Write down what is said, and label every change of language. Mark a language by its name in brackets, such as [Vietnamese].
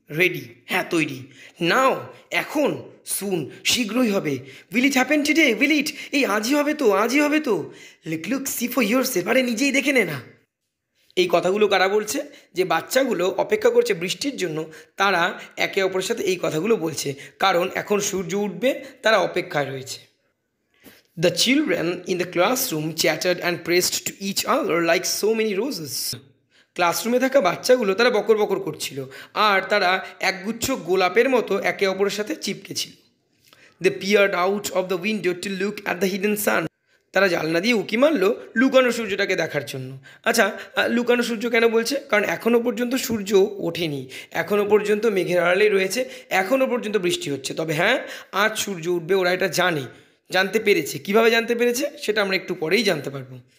[English] ready, [Bangla] হ্যাঁ তৈরি। [English] now, [Bangla] এখন, [English] soon, [Bangla] শীঘ্রই হবে। [English] Will it happen today? Will it? [Bangla] এই আজই হবে তো, আজই হবে তো। [English] Look look see for yourself. [Bangla] আরে নিজেই দেখে নে না। এই কথাগুলো কারা বলছে? যে বাচ্চাগুলো অপেক্ষা করছে বৃষ্টির জন্য, তারা একে অপরের সাথে এই কথাগুলো বলছে, কারণ এখন সূর্য উঠবে, তারা অপেক্ষায় রয়েছে। [English] The children in the classroom chattered and pressed to each other like so many roses. [Bangla] ক্লাসরুমে থাকা বাচ্চাগুলো তারা বকর বকর করছিল, আর তারা একগুচ্ছ গোলাপের মতো একে অপরের সাথে চিপকে ছিল। [English] They peered out of the window to look at the hidden sun. [Bangla] তারা জানলা দিয়ে উঁকি মারলো লুকানো সূর্যটাকে দেখার জন্য। আচ্ছা, লুকানো সূর্য কেন বলছে? কারণ এখনও পর্যন্ত সূর্য ওঠেনি, এখনও পর্যন্ত মেঘের আড়ালেই রয়েছে, এখনও পর্যন্ত বৃষ্টি হচ্ছে। তবে হ্যাঁ, আজ সূর্য উঠবে, ওরা এটা জানতে পেরেছে। কিভাবে জানতে পেরেছে সেটা আমরা একটু পরেই জানতে পারবো।